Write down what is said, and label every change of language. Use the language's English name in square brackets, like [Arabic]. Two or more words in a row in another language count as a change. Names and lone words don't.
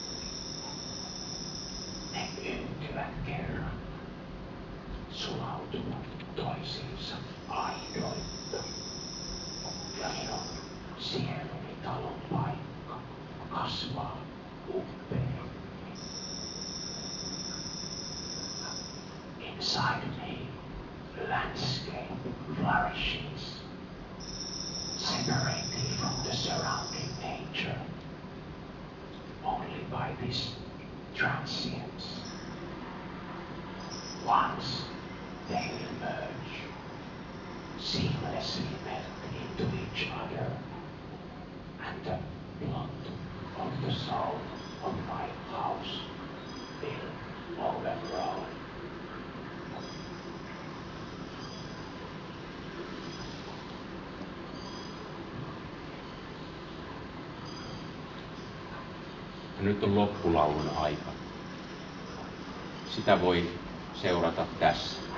[Finnish] Ne yhtyvät kerran, sulautuvat toisiinsa aidoitta. Ja minun sieluni talon paikka kasvaa umpeen. [English] Inside me, landscape flourishes, separated from the surrounding nature, only by this transience. Once they will merge, seamlessly melt into each other, and the plot of the soul of my house will overgrow. [Finnish] Ja nyt on loppulaulun aika. Sitä voi seurata tässä.